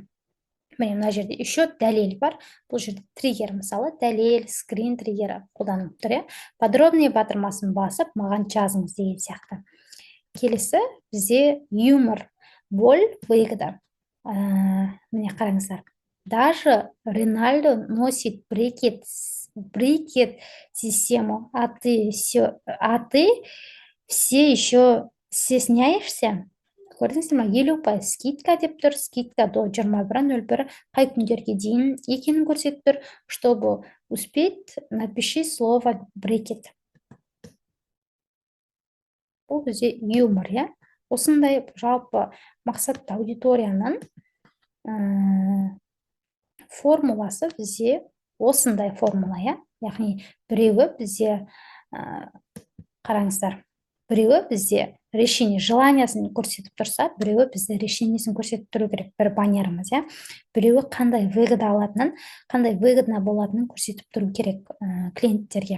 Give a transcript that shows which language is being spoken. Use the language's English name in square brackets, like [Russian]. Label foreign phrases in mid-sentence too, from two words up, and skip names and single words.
[Kazakh] Міне мына жерде еще дәлел бар. Бұл жерде триггер, мысалы, дәлел, скрин триггері қолданылып тұр. Подробный батырмасын басып, маған жазыңыз деген сияқты. Келесі бізде [Russian] юмор, боль, выгода. [Kazakh] Міне қараңыздар. [Russian] Даже Рональдо носит брекет систему, а ты все еще стесняешься? [Kazakh] Көрдіңіздер ме? 50% скидка деп тұр. Скидка до 21.01 қай күндерге дейін екенін көрсетіп тұр. [Russian] Чтобы успеть, напиши слово брекет. [Kazakh] Бұл бізде юмор, осындай жалпы мақсатты аудиторияның формуласы бізде осындай формула, яғни біреуі бізде қараңыздар, біреуі бізде решение, желаниясын көрсетіп тұрса, біреуі бізде решениесін көрсетіп тұру керек, бір баннеріміз, біреуі қандай выгода алатынын, қандай выгодна болатынын көрсетіп тұру керек клиенттерге.